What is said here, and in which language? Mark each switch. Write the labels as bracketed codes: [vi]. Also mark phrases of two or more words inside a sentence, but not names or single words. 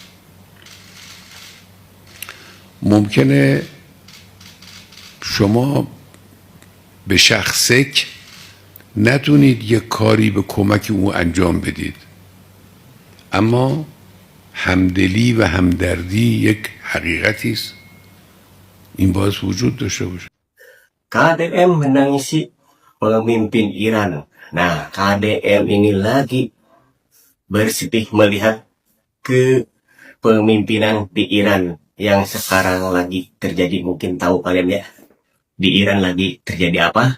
[fa] ممکنه شما به شخصک نتونید یک کاری به کمک او انجام بدید، اما همدلی و همدردی یک حقیقتی است. این باید وجود داشته باشه. [id] KDM menangisi pemimpin Iran. Nah, KDM ini lagi bersedih melihat kepemimpinan di Iran yang sekarang lagi terjadi. Mungkin tahu kalian ya, di Iran lagi terjadi apa?